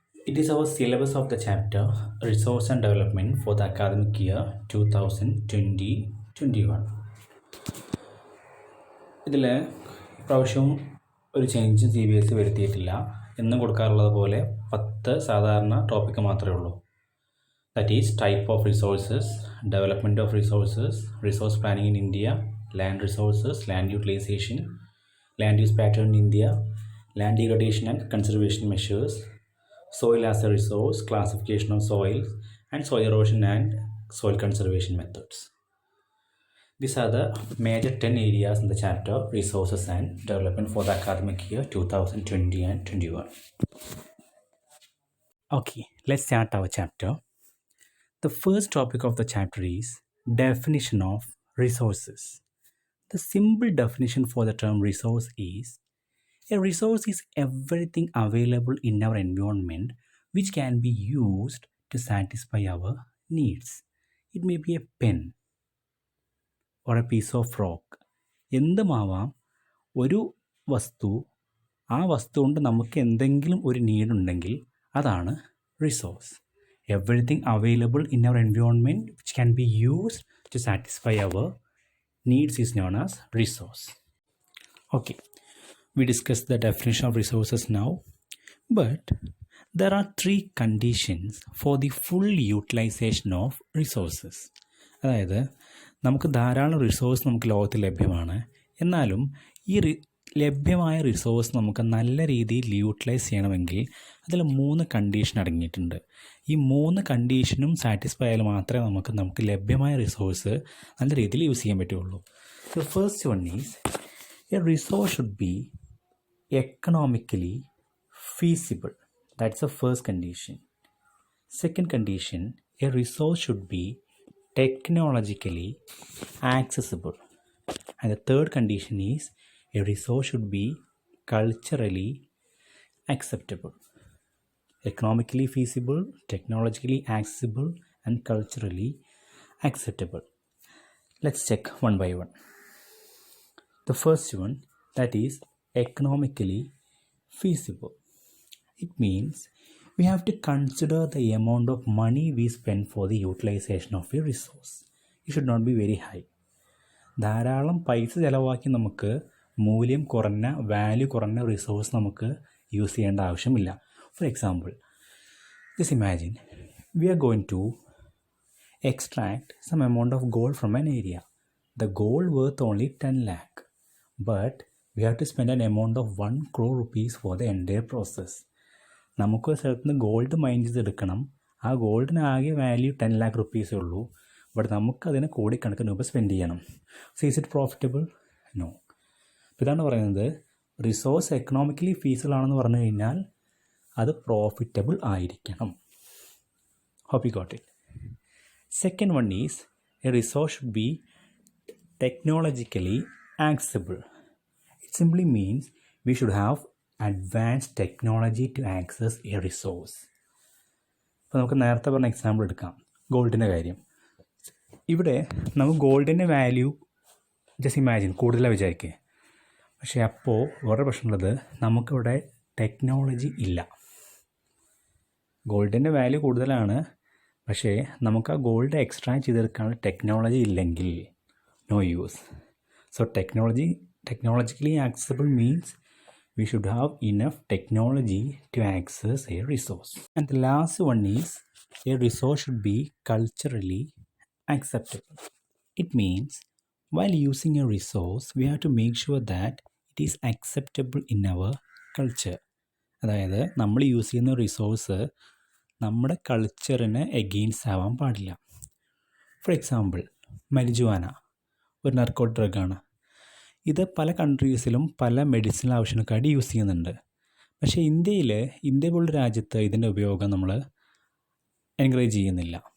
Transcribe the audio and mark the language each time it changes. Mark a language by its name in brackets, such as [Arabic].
[English] It is our syllabus of the chapter Resource and Development for the academic year 2020-21. [Malayalam] ഇതിൽ ഇപ്രാവശ്യവും ഒരു ചേഞ്ചും CBSE വരുത്തിയിട്ടില്ല. എന്നും കൊടുക്കാറുള്ളത് പോലെ 10 സാധാരണ ടോപ്പിക്ക് മാത്രമേ ഉള്ളൂ. [English] That is type of resources, development of resources, resource planning in India, land resources, land utilization, land use pattern in India, land degradation and conservation measures, soil as a resource, classification of soils, and soil erosion and soil conservation methods. These are the major 10 areas in the chapter Resources and Development for the academic year 2020 and 21. Okay, let's start our chapter. The first topic of the chapter is definition of resources. The simple definition for the term resource is a resource is everything available in our environment which can be used to satisfy our needs. It may be a pen or a piece of rock. [Malayalam] എന്തുമാവാം ഒരു വസ്തു, ആ വസ്തു കൊണ്ട് നമുക്ക് എന്തെങ്കിലും ഒരു need ഉണ്ടെങ്കിൽ അതാണ് resource. [English] Everything available in our environment which can be used to satisfy our needs is known as resource. Okay, we discussed the definition of resources now, but there are 3 conditions for the full utilization of resources. [Malayalam] അതായത് നമുക്ക് ധാരാളം resource നമുക്ക് ലോകത്തിൽ ലഭ്യമാണ്. എന്നാലും ഈ ലഭ്യമായ resource നമുക്ക് നല്ല രീതിയിൽ യൂട്ടിലൈസ് ചെയ്യണമെങ്കിൽ അതിൽ 3 കണ്ടീഷൻ അടങ്ങിയിട്ടുണ്ട്. ഈ 3 കണ്ടീഷനും സാറ്റിസ്ഫൈ ആയാൽ മാത്രമേ നമുക്ക് ലഭ്യമായ റിസോഴ്സ് നല്ല രീതിയിൽ യൂസ് ചെയ്യാൻ പറ്റുള്ളൂ. [English] The first one is a resource should be economically feasible. That's the first condition. Second condition, a resource should be technologically accessible. And the third condition is a resource should be culturally acceptable. Economically feasible, technologically accessible, and culturally acceptable. Let's check one by one. The first one, that is economically feasible. It means we have to consider the amount of money we spend for the utilization of a resource. It should not be very high. [Malayalam] ധാരാളം പൈസ ചിലവാക്കി നമുക്ക് മൂല്യം കുറഞ്ഞ, value കുറഞ്ഞ resource നമുക്ക് use ചെയ്യേണ്ട ആവശ്യമില്ല. [English] For example, just imagine we are going to extract some amount of gold from an area. The gold worth only 10 lakh, but we have to spend an amount of 1 crore rupees for the entire process. [Malayalam] നമുക്ക് സ്ഥലത്ത് നിന്ന് gold mine ചെയ്തെടുക്കണം. ആ ഗോൾഡിന് ആകെ value 10 lakh rupees ഉള്ളൂ, but നമുക്കതിന് കോടിക്കണക്കിന് രൂപ സ്പെൻഡ് ചെയ്യണം. [English] So is it profitable? No. [Malayalam] ഇതാണ് പറയുന്നത്, റിസോഴ്സ് എക്കണോമിക്കലി ഫീസിബിൾ ആണെന്ന് പറഞ്ഞു കഴിഞ്ഞാൽ അത് പ്രോഫിറ്റബിൾ ആയിരിക്കണം. [English] Hope you got it. Second one is a resource should be technologically accessible. It simply means we should have advanced technology to access a resource. [Malayalam] അപ്പോൾ നമുക്ക് നേരത്തെ പറഞ്ഞ എക്സാമ്പിൾ എടുക്കാം, ഗോൾഡിൻ്റെ കാര്യം. ഇവിടെ നമുക്ക് ഗോൾഡിൻ്റെ വാല്യൂ [English] just imagine [Malayalam] കൂടുതലാണ് വിചാരിക്കുക. പക്ഷേ അപ്പോൾ വേറെ പ്രശ്നമുള്ളത്, നമുക്കിവിടെ ടെക്നോളജി ഇല്ല. ഗോൾഡിൻ്റെ വാല്യൂ കൂടുതലാണ്, പക്ഷേ നമുക്ക് ആ ഗോൾഡ് എക്സ്ട്രാക്ട് ചെയ്തെടുക്കാനുള്ള ടെക്നോളജി ഇല്ലെങ്കിൽ [English] No use. So technologically accessible means we should have enough technology to access a resource. And the last one is a resource should be culturally acceptable. It means while using a resource we have to make sure that it is acceptable in our culture. [Malayalam] അതായത് നമ്മൾ use ചെയ്യുന്ന resource നമ്മുടെ കൾച്ചറിന് against ആവാൻ പാടില്ല. For example, marijuana ഒരു narcotic ഡ്രഗാണ്. ഇത് പല കൺട്രീസിലും പല മെഡിസിനൽ ആവശ്യങ്ങൾക്കായിട്ട് യൂസ് ചെയ്യുന്നുണ്ട്. പക്ഷേ ഇന്ത്യ പോലുള്ള രാജ്യത്ത് ഇതിൻ്റെ ഉപയോഗം നമ്മൾ എൻകറേജ് ചെയ്യുന്നില്ല.